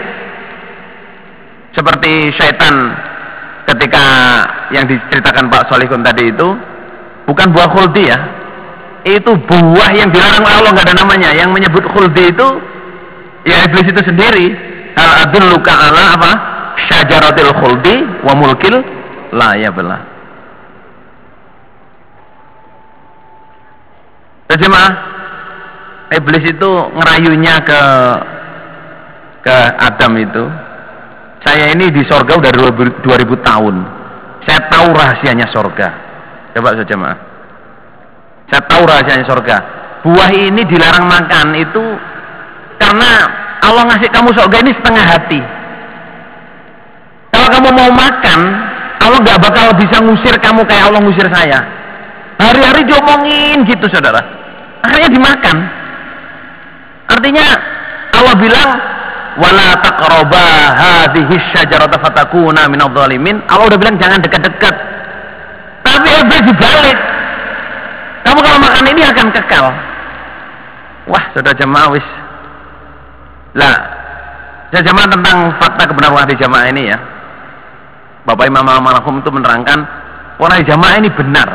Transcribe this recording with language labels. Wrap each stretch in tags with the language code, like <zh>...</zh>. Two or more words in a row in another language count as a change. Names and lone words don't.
<id>Seperti syaitan ketika yang diceritakan Pak Solihun tadi itu bukan buah khuldi ya, itu buah yang dilarang oleh Allah, nggak ada namanya. Yang menyebut khuldi itu ya iblis itu sendiri.</id> <ar>هل أدلك على apa? شجرة الخلد وملك لا يبلى.</ar> <id>Jemaah, iblis itu ngerayunya ke Adam itu. Saya ini di sorga udah 2000 tahun. Saya tahu rahasianya sorga. Coba saja jemaah. Saya tahu rahasianya sorga. Buah ini dilarang makan itu karena Allah ngasih kamu sorga ini setengah hati. Kalau kamu mau makan, Allah nggak bakal bisa ngusir kamu kayak Allah ngusir saya. Hari-hari diomongin gitu saudara. Akhirnya dimakan. Artinya Allah bilang</id> <ar>ولا تقربا هذه الشجرة فتكونا من الظالمين.</ar> <id>Allah udah bilang jangan dekat-dekat. Tapi iblis dibalik. Kamu kalau makan ini akan kekal. Wah, saudara jemaah wis. Lah, saya jemaah tentang fakta kebenaran hadis jamaah ini ya. Bapak Imam Al-Malahum itu menerangkan hadis jamaah ini benar.</id>